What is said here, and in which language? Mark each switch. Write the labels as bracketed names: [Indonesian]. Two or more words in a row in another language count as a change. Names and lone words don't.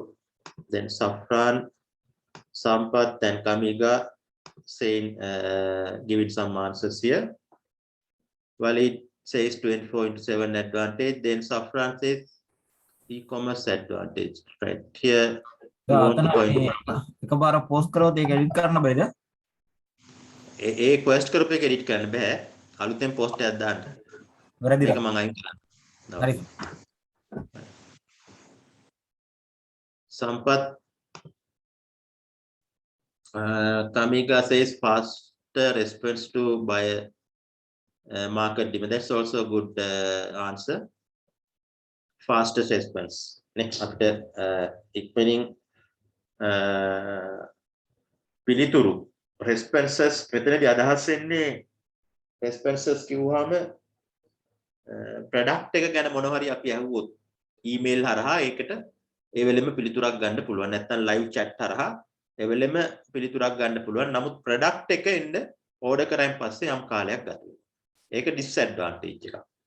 [English] Then Safran, Sampath, and Kamiga saying giving some answers here. Walid says 24/7 advantage. Then Safran says e-commerce advantage. Right here, you want to point. [Sinhala] එකපාර post කරොත් ඒක edit කරන්න බෑද? ඒ quest කරපු එක edit කරන්න බෑ. අලුතෙන් post එකක් දාන්න. වැරදිලා. මේක මම අයින් කරන්න. හරි. [English] Sampath Kamiga says faster response to buyer market demand. That's also a good answer. Fastest response. Next, after equaling [Sinhala] පිළිතුරු responses මෙතනදී අදහස් වෙන්නේ responses කිව්වම product එක ගැන මොන හරි අපි අහුවොත් email හරහා ඒකට ඒ වෙලෙම පිළිතුරක් ගන්න පුළුවන්. නැත්නම් live chat හරහා ඒ වෙලෙම පිළිතුරක් ගන්න පුළුවන්. නමුත් product එක එන්න order කරායින් පස්සේ යම් කාලයක් ගත වෙනවා. ඒක disadvantage එකක්.